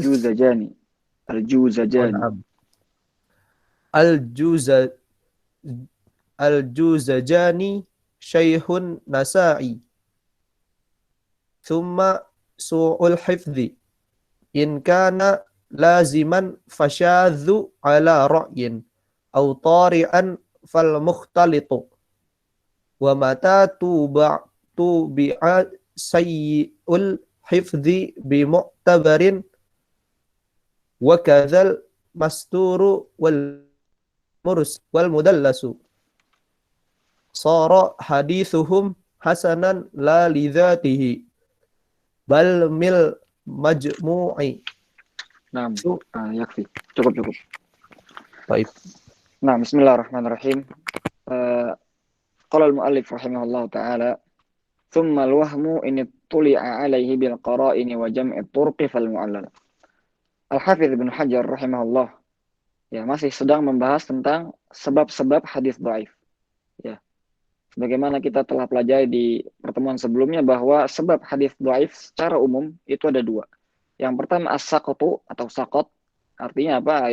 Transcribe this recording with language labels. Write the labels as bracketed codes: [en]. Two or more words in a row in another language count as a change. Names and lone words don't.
[ar] Juzajani. Al-Juzajani. الجوزجاني شيخ النسائي ثم سوء الحفظ إن كان لازما فالشاذ على رأي أو طارئا فالمختلط ومتى توبع سيء الحفظ بمعتبر وكذا المستور والمدلس صار حديثهم حسنا لا لذاته بل بالمجموع. نعم يكفي. [id] Cukup. Baik. Nah, [ar] بسم الله الرحمن الرحيم قال المؤلف رحمه الله تعالى ثم الوهم إن اطلع عليه بالقرائن وجمع الطرق فالمعلل. [id] Al-Hafidz Ibnu Hajar rahimahullah ya masih sedang membahas tentang sebab-sebab hadis dhaif. Ya. Sebagaimana kita telah pelajari di pertemuan sebelumnya bahwa sebab hadis dhaif secara umum itu ada dua. Yang pertama as-saqatu atau saqat, artinya apa?